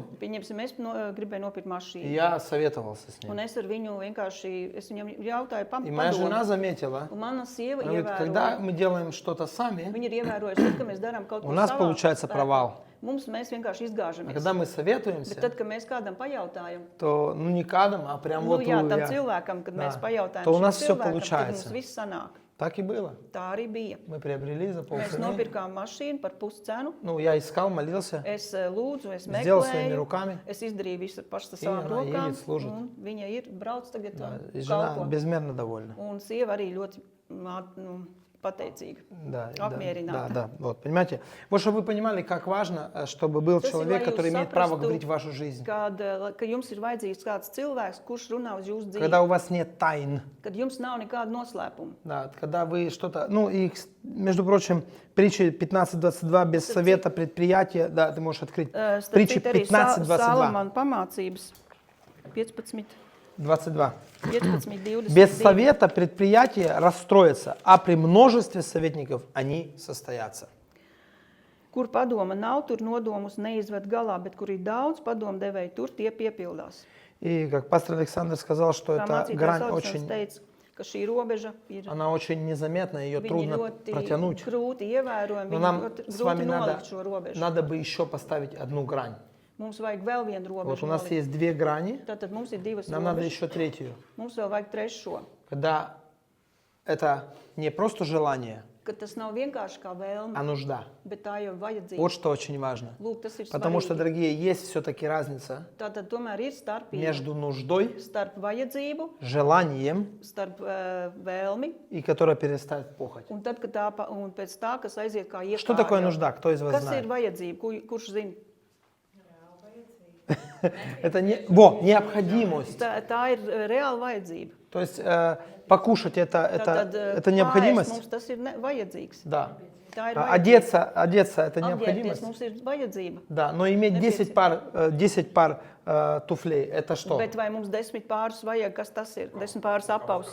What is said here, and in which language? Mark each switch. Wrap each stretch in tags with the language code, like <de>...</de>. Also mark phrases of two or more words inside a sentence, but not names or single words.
<lv>Pieņemsim, es gribēju nopirkt</lv> <ru>и</ru> <lv>mašīnu.</lv> <ru>я советовался с</ru> <lv>Un</lv> <ru>ним.</ru> <lv>es ar viņu vienkārši, es viņam jautāju</lv> <ru>И моя жена</ru> <lv>padomu.</lv> <ru>заметила,</ru> <lv>Un mana sieva</lv> <ru>она говорит, когда</ru> <lv>ievēroja,</lv> <ru>мы делаем что-то сами,</ru> <lv>viņa ir ievērojusi, tad, kad mēs darām kaut</lv> <ru>у</ru> <lv>ko</lv> <ru>нас</ru> <lv>savā</lv> <ru>получается</ru> <lv>spēkā,</lv> <ru>провал.</ru> <lv>mēs vienkārši</lv> <ru>А</ru> <lv>izgāžamies.</lv> <ru>когда мы</ru> <lv>Bet</lv> <ru>советуемся,</ru> <lv>tad, kad mēs kādam pajautājam,</lv> <ru>то ну не кадом, а прям</ru> <lv>nu,</lv> <ru>вот</ru> <lv>jā, tam</lv> <ru>я.</ru> <lv>cilvēkam, kad mēs</lv> <ru>Да.</ru> <lv>pajautājam</lv> <ru>То у</ru> <lv>šim</lv> <ru>нас всё</ru> <lv>cilvēkam, tad</lv> <ru>получается.</ru> <lv>mums viss sanāk.</lv> <ru>Так и было.</ru> <lv>Tā arī bija.</lv> <ru>Мы приобрели за</ru> <lv>Mēs</lv> <ru>полцены.</ru> <lv>nopirkām mašīnu par puscenu.</lv> <ru>Ну, я искал, молился,</ru> <lv>Es lūdzu, es</lv> <ru>сделал своими</ru> <lv>meklēju,</lv> <ru>руками.</ru> <lv>es izdarīju visu pašu</lv> <ru>И</ru> <lv>savām</lv> <ru>она</ru> <lv>rokām.</lv> <ru>едет, служит.</ru> <lv>Un viņa ir brauc tagad</lv> <ru>Да, и</ru> <lv>un</lv> <ru>жена</ru> <lv>kalpo.</lv> <ru>безмерно довольна.</ru> <lv>Un sieva arī ļoti pateicīga.</lv> <ru>Да,</ru> <lv>Apmierināta.</lv> <ru>да, вот, понимаете? Вот, чтобы вы понимали, как важно, чтобы был</ru> <lv>Tas ir,</lv> <ru>человек,</ru> <lv>lai jūs</lv> <ru>который имеет право</ru> <lv>saprastu,</lv> <ru>говорить в вашу жизнь.</ru> <lv>ka jums ir vajadzīgs kāds cilvēks, kurš runā uz jūsu dzīvi.</lv> <ru>Когда у вас нет тайн,</ru> <lv>Kad jums nav nekāda noslēpuma.</lv> <ru>да, когда вы что-то... Ну, и, между прочим, притчи 15.22 без совета предприятия, да, ты можешь открыть. Притчи 15.22.</ru> <lv>Salamana pamācības 15, 22. 15, 20.</lv> <ru>Без совета предприятия расстроятся, а при множестве советников они состоятся.</ru> <lv>Kur padoma nav, tur nodomus neizved galā, bet kur ir daudz padomdevēju, tur tie piepildās.</lv> <ru>И как пастор Александр сказал, что</ru> <lv>Kā</lv> <ru>эта</ru> <lv>mācītājs</lv> <ru>грань</ru> <lv>Aleksandrs</lv> <ru>очень,</ru> <lv>teica, ka šī robeža ir</lv> <ru>она очень незаметна, ее</ru> <lv>viņa</lv> <ru>трудно</ru> <lv>ļoti</lv> <ru>протянуть.</ru> <lv>grūti ievērojama,</lv> <ru>Но</ru> <lv>viņa</lv> <ru>нам</ru> <lv>ļoti</lv> <ru>с вами</ru> <lv>grūti nolikt šo</lv> <ru>надо,</ru> <lv>robežu.</lv> <ru>надо бы еще поставить одну грань.</ru> <lv>Mums vajag vēl vienu</lv> <ru>Вот</ru> <lv>robežu</lv> <ru>у нас</ru> <lv>nolikt.</lv> <ru>есть две грани,</ru> <lv>Tātad mums ir divas</lv> <ru>нам надо</ru> <lv>robežas,</lv> <ru>еще третью.</ru> <lv>mums vēl vajag trešo.</lv> <ru>Когда это не просто желание,</ru> <lv>Ka tas nav vienkārši kā vēlme,</lv> <ru>а нужда.</ru> <lv>bet tā jau ir vajadzība.</lv> <ru>Вот что очень важно.</ru> <lv>Lūk, tas ir</lv> <ru>Потому что,</ru> <lv>svarīgi.</lv> <ru>дорогие, есть все-таки разница</ru> <lv>Tātad tomēr ir starpība</lv> <ru>между нуждой,</ru> <lv>starp vajadzību,</lv> <ru>желанием,</ru> <lv>starp vēlmi,</lv> <ru>и которая перестает похоть.</ru> <lv>un tad, kad un pēc tā, kas aiziet kā</lv> <ru>Что такое</ru> <lv>iekāra.</lv> <ru>нужда? Кто из вас</ru> <lv>Kas ir</lv> <ru>знает?</ru> <lv>vajadzība? Kurš zina?</lv> <ru>Это необходимость.</ru> <lv>Tā ir reāla vajadzība.</lv> <ru>То есть покушать это необходимость?</ru> <lv>Mums tas ir vajadzīgs.</lv> <ru>Да.</ru> <lv>Tā ir</lv> <ru>Одеться это</ru> <lv>Apģērbties</lv> <ru>необходимость?</ru> <lv>mums ir vajadzība.</lv> <ru>Да, но иметь 10 пар туфлей, это что?</ru> <lv>Bet vai mums 10 pārus vajag? Kas tas ir? 10 pārus apaus.</lv>